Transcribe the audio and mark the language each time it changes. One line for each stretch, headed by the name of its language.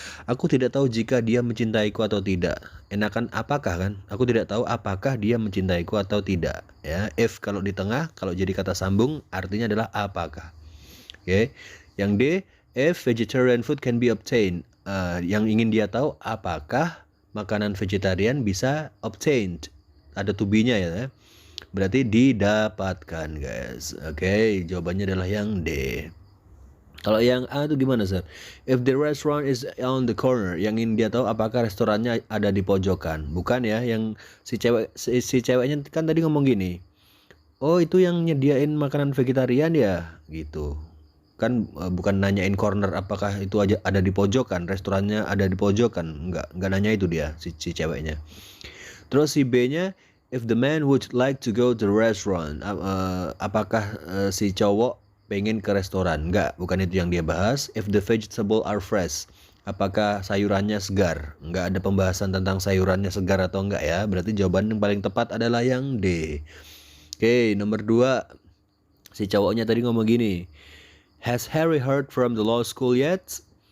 Indonesian: Aku tidak tahu jika dia mencintaiku atau tidak. Enakan apakah kan? Aku tidak tahu apakah dia mencintaiku atau tidak. Ya, if kalau di tengah, kalau jadi kata sambung, artinya adalah apakah. Oke. Yang D,
English: if vegetarian food can be obtained.
Indonesian: Yang ingin dia tahu apakah makanan vegetarian bisa obtained. Ada to be-nya ya. Berarti didapatkan, guys. Oke, jawabannya adalah yang D. Kalau yang A itu gimana, Sir?
English: If the restaurant is on the corner,
Indonesian: yang ingin dia tahu apakah restorannya ada di pojokan. Bukan ya, yang si ceweknya kan tadi ngomong gini. Oh, itu yang nyediain makanan vegetarian ya, gitu. Kan bukan nanyain corner apakah itu aja ada di pojokan, restorannya ada di pojokan. Enggak nanya itu dia si ceweknya. Terus si B-nya,
English: if the man would like to go to the restaurant,
Indonesian: apakah si cowok pengen ke restoran? Enggak, bukan itu yang dia bahas.
English: If the vegetable are fresh,
Indonesian: apakah sayurannya segar? Enggak ada pembahasan tentang sayurannya segar atau enggak ya. Berarti jawaban yang paling tepat adalah yang D. Oke, nomor 2. Si cowoknya tadi ngomong gini.
English: Has Harry heard from the law school yet?